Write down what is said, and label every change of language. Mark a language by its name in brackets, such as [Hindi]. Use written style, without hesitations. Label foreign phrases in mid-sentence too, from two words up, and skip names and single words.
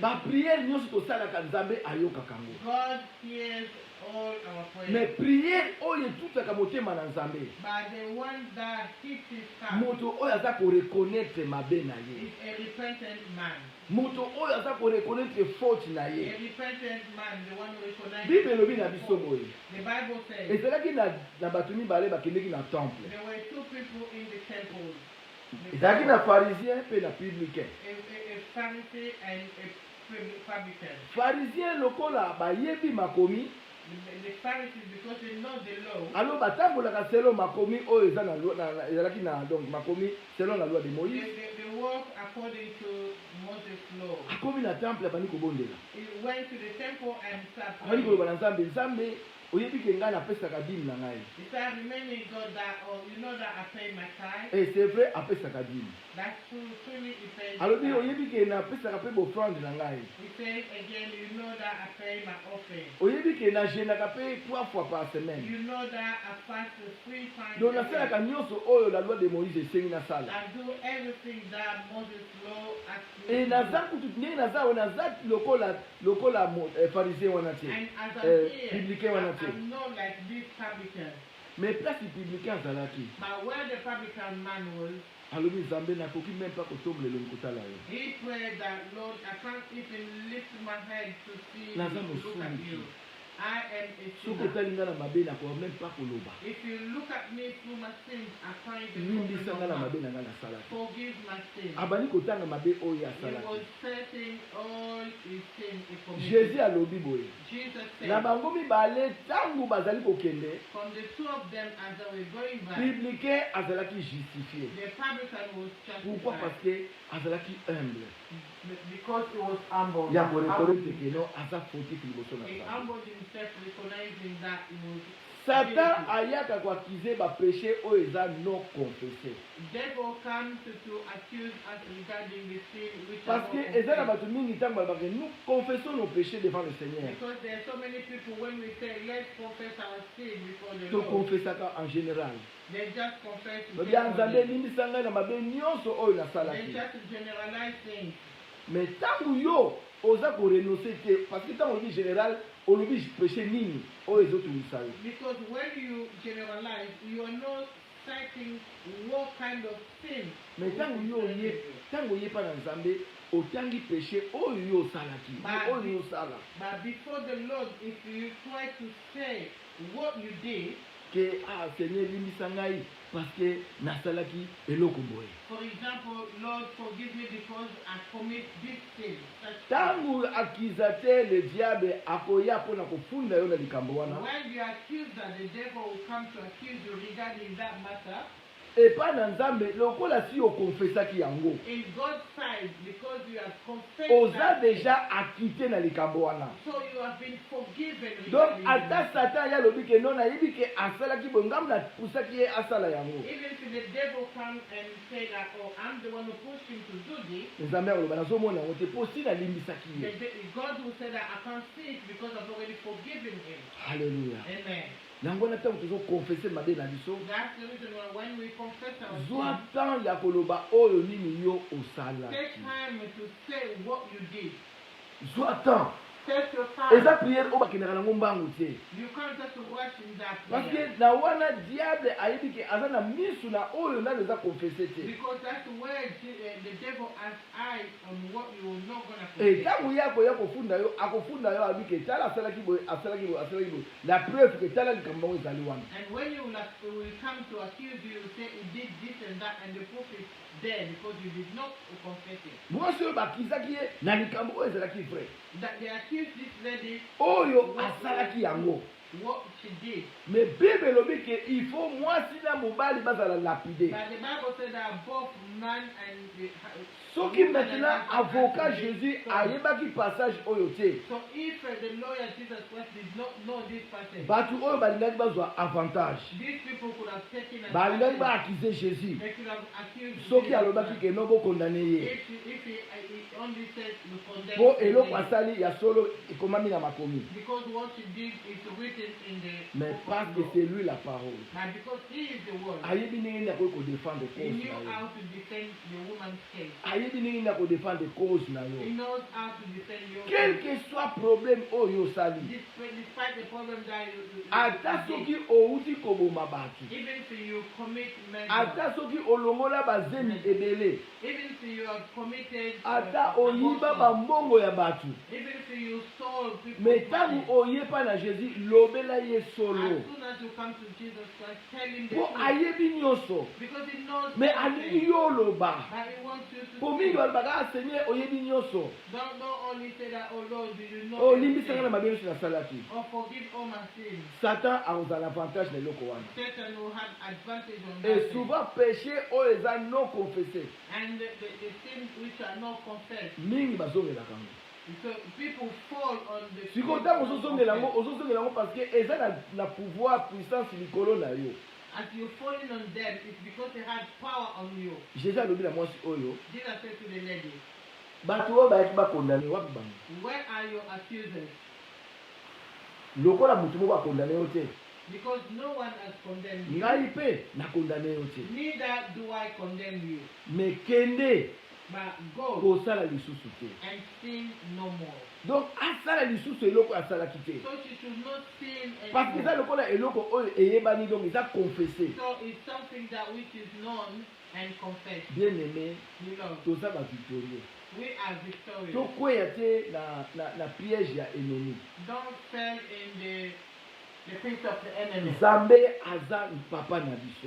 [Lingala] Ba prière nyonso tosalaka Nzambe ayokaka yango. [English] God hears all our prayers. [Lingala] Mais prière oyo etutaka motema na Nzambe. [English] But the one that hits his heart [Lingala] Moto oyo aza koreconnaître mabe na ye. [English] is a repentant man. [Lingala] Moto oyo aza koreconnaître faute na [English] A [Lingala] ye. [English] repentant man, the one who recognizes. [Lingala] Bible elobi na biso boye. [English] The Bible says [Lingala] Ezalaki na bato mibale bakendeki na temple. [English] there were two people in the temple. [Lingala] Ezalaki na pharisien mpe na publicain. [English] A Pharisee and a publican. [Lingala] Pharisien lokola bayebi makomi, [English] The Pharisees, because they know the law, [Lingala] alo batambolaka selon makomi oyo eza na ezalaki na donc makomi [French] selon la loi de Moïse. [English] they walk according to Moses' law. [Lingala] Akomi na temple abandi kobondela. [English] He went to the temple and started [Lingala] Abandi [English] praying. [Lingala] koloba na Nzambe, Nzambe oyebi ke ngai napesaka dîme na ngai. [English] He said, remaining God that, or you know that I pay my tithe. [French] Et c'est vrai [Lingala] apesaka dîme. [English] That's true, truly he pays. [Lingala] Alobi oyebi ke napesaka mpe bofrande na ngai. [English] He says again, you know that I pay my offering. [Lingala] Oyebi ke najenaka mpe [French] 3 fois par semaine. [English] You know that I fast 3 times [Lingala] Donc [English] a [Lingala] nasalaka [English] week. [Lingala] nyonso oyo [French] la loi de Moïse [Lingala] esengi nasala. [English] I do everything that Moses' law asks me [Lingala] Et [English] to [Lingala] naza [English] do. [Lingala] kutu ndenge naza oyo naza lokola pharisien wana te. [English] And as I'm here, [Lingala] Publicain wana te. [English] I'm not like this publican. [Lingala] Mais place publicain azalaki. [English] But where the publican man was, [Lingala] Alobi Nzambe nakoki [French] même pas [Lingala] kotombolela nkotala yo. [English] he prayed that, Lord, I can't even lift my head to see [Lingala] Naza [English] to look at [Lingala] mosungi. [English] you. I am a [Lingala] Soki [English] sinner. [Lingala] otali nga na mabe nakoka [French] même pas [Lingala] koloba. [English] If you look at me through my sins, I find the [Lingala] Limbisa nga na mabe na nga nasalaki. [English] forgive my sins. [Lingala] Abandi kotanga mabe oyo [English] He was [Lingala] asalaki. [English] setting all his sins before me. [Lingala] Jésus alobi boye. [English] Jesus [Lingala] Na [English] said, [Lingala] bango mibale ntango bazali kokende, [English] from the two of them as they were going back, [Lingala] publicain azalaki justifié. [English] the publican was [Lingala] Pourquoi? [English] justified. [French] Parce que [Lingala] azalaki humble. [English] Because he was humble. [Lingala] Ya korekonnaître ke non aza fautif liboso na [English] He [Lingala] Nzambe. [English] humbled himself, recognizing that he was [Lingala] Satan [English] guilty. [Lingala] ayaka koakize bapéché oyo eza [French] non confessé. [English] Devil comes to accuse us regarding the sin which are [French] Parce que [English] not [Lingala] eza na [English] confessed. [Lingala] bato mingi ntango balobaka [French] nous confessons nos péchés devant le Seigneur. [English] Because there are so many people, when we say let's confess our sin before the [Lingala] To [English] Lord, [Lingala] confessaka [French] en général. [English] they just confess to [Lingala] Lobi ya Nzambe [English] everybody. [Lingala] elimbisa ngai na mabe nyonso oyo [English] They [Lingala] nasalaki. [English] just generalize things. [Lingala] Mais ntango yo oza korenonce te [French] parce que [Lingala] ntango olobi général olobi péché nini oyo ezotungisa yo. [English] Because when you generalize, you are not citing what kind of sin. [Lingala] Mais ntango yo oyepa na Nzambe otangi péché oyo yo osalaki oyo yo osala [English] But before the Lord, if you try to say what you did, [Lingala] ke Seigneur limbisa ngai [French] parce que [Lingala] nasalaki eloko boye. [English] for example, Lord, forgive me because I commit this sin. such sin." [Lingala] Ntango [French] accusateur le diable [Lingala] akoya mpona kofunda yo na likambo wana [English] When you accuse that, the devil will come to accuse you regarding that matter. [Lingala] epa na Nzambe lokola si okonfesaki yango [English] In God's side, because you have confessed [Lingala] oza [English] that, [French] déjà acquitté [Lingala] na likambo wana. [English] so you have been forgiven. [Lingala] Donc [English] regarding [Lingala] ata [English] that. [Lingala] Satan ya lobi ke non nayebi ke asalaki boye ngambo napusaki ye asala yango. [English] Even if the devil comes and say that, oh, I'm the one who pushed him to do this, [Lingala] Nzambe akoloba nazomona yango te mpo si nalimbisaki ye. [English] God will say that I can't see it because I've already forgiven him. [Lingala] Halleluya. [English] Amen. [Lingala] Yango wana ntango tozokonfese mabe na biso [English] That's the reason why when we confess our [Lingala] zwa [English] sins, [Lingala] temps ya koloba oyo nini yo [English] take [Lingala] osalaki. [English] time to say what you did. [Lingala] Zwa temps [English] Set your [Lingala] eza [English] time. [Lingala] prière oyo bakendaka nango mbangu te [English] You can't just rush in that [Lingala] parce [English] prayer. [Lingala] que na wana diable ayebi ke aza na misu na oyo nani eza confesse te [English] Because that's where the devil has eyes on what you're not going to [Lingala] ntango ye akoya kofunda yo abi ke tala asalaki boye [French] la preuve [Lingala] ke tala likambo yango ezali wana [English] And when you will come to accuse you, you say you did this and that, and the proof is there because you did not confess it. [Lingala] mwasi oyo bakisaki ye na likambo oyo ezalaki vrai [English] That they accused this lady [Lingala] oyo asalaki yango [English] what she did. [Lingala] mais bible elobi ke [French] il faut [Lingala] mwasi na mobali bazala lapide [English] But the Bible said that both man and the [Lingala] soki [French] maintenant avocat [Lingala] jésus ayebaki passage oyo te [English] So if the lawyer Jesus Christ did not know this person, [Lingala] bato oyo balingaki bazwa avantage [English] these people could have taken [Lingala] balingaki [English] advantage. [Lingala] baakize jésus [English] They could have accused [Lingala] soki [English] Jesus [Lingala] alobaki [English] Christ. [Lingala] ke no bokondane ye [English] If he only said you condemn [Lingala] mpo eloko [English] him, [Lingala] asali ya solo ekomami na makomi [English] because what he did is written in the [Lingala] mais [English] book [Lingala] parce [English] of [Lingala] que [English] law. [French] c'est lui la parole [English] Now because he is the word, [Lingala] ayebi ndenge nini akoki kodefendre [English] he [Lingala] cause [English] knew [Lingala] na [English] how [Lingala] yo [English] to defend the woman's case. [Lingala] ayebi ndenge nini akodefendre cause na [English] He [Lingala] yo [English] knows how to defend your [Lingala] quel [English] case. [French] que soit problème [Lingala] oyo osali [English] Despite the problem that you [Lingala] ata [English] did, [Lingala] soki outi koboma bato [English] even if you commit murder, [Lingala] ata soki olongola bazemi ebele [English] even if you have committed [Lingala] ata oyiba [English] abortion, [Lingala] bambongo ya bato [English] even if you stole people's [Lingala] mais ntango [English] money, [Lingala] oyepa na jésus lobela ye [English] as [Lingala] solo [English] soon as you come to Jesus Christ, tell him the [Lingala] mpo [English] truth. [Lingala] ayebi nyonso [English] Because he knows [Lingala] mais [English] everything. [Lingala] alingi yo oloba [English] But he wants you to [Lingala] mpo [English] speak. [Lingala] mingi balobaka ah seigneur oyebi nyonso [English] Don't only say that, oh Lord, do you know [Lingala] olimbisanga na [English] everything? [Lingala] mabe nyonso nasalaki [English] Or forgive all my sins. [Lingala] satan akozala na avantage na eloko wana [English] Satan will have advantage on that [Lingala] et [English] thing. [French] souvent péché [Lingala] oyo eza [French] non confessé [English] And the sins which are not confessed. [Lingala] mingi bazongelaka yango [English] So people fall on the [Lingala] sikoyo [English] sins [Lingala] ntango [English] not [Lingala] ozozongela yango [English] confessed. [Lingala] ozozongela yango [French] parce que [Lingala] eza na [French] pouvoir puissance [Lingala] likolo na yo [English] As you're falling on them, it's because they had power on you. [Lingala] jésus alobi na mwasi oyo [English] Jesus said to the lady, [Lingala] bato oyo bayaki bakondane wapi bango [English] where are your accusers? [Lingala] lokola motu moko akondane yo te [English] Because no one has condemned you. [Lingala] ngai mpe nakondane yo te [English] Neither do I condemn you. [Lingala] me kende [English] But go [Lingala] kosala lisusu te [English] and sin no more. [Lingala] donc asala lisusu eloko asalaki te [English] So she should not sin [French] parce que [Lingala] eza [English] anymore. [Lingala] lokola eloko oyo eyebani donc eza confessé [English] So it's something that which is known and confessed. [French] bien aimé [English] Beloved, [Lingala] toza bavictorieux [English] we are victorious. [Lingala] tokweya te na piège ya ennemi [English] Don't fall in the things of the enemy. [Lingala] nzambe aza papa na biso